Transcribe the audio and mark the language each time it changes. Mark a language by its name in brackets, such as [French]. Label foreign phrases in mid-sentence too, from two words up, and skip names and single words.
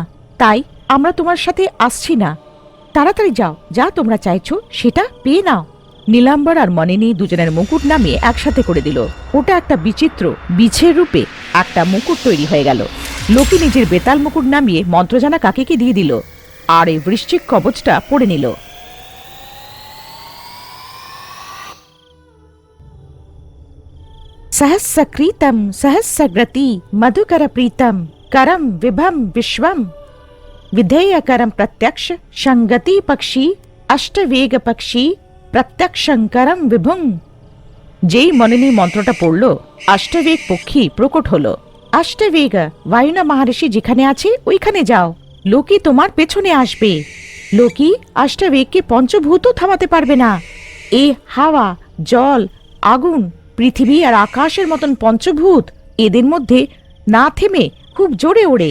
[Bangla] তাই আমরা তোমার সাথে আসছি না। তাড়াতাড়ি যাও, যা তোমরা চাইছো সেটা পেয়ে নাও। নীলাম্বর আর মনিনী দুজনের মুকুট নামিয়ে একসাথে করে দিল। ওটা একটা বিচিত্র বিছের রূপে একটা মুকুট তৈরি হয়ে গেল। লোকে নিজের বেতাল মুকুট নামিয়ে মন্ত্রজানা কাকিকে দিয়ে দিল, আর এই বৃশ্চিক কবচটা পড়ে নিল। [Sanskrit] सहस्रकृतं सहस्रग्रति मधुकर प्रीतम करम विभम विश्वम विधेयकरम प्रत्यक्ष संगति पक्षी अष्टवेग पक्षी प्रत्यक्षंकरम विभुं। [Bangla] যেই মনিনী মন্ত্রটা পড়ল, অষ্টবেগ পক্ষী প্রকট হলো। অষ্টবেগ, ওয়ায়ুনা মহারিষি যেখানে আছে ওইখানে যাও। লোকি তোমার পেছনে আসবে। লোকি অষ্টবেগকে পঞ্চভূতও থামাতে পারবে না। এ হাওয়া, জল, আগুন, পৃথিবী আর আকাশের মতন পঞ্চভূত, এদের মধ্যে না থেমে খুব জোরে ওড়ে।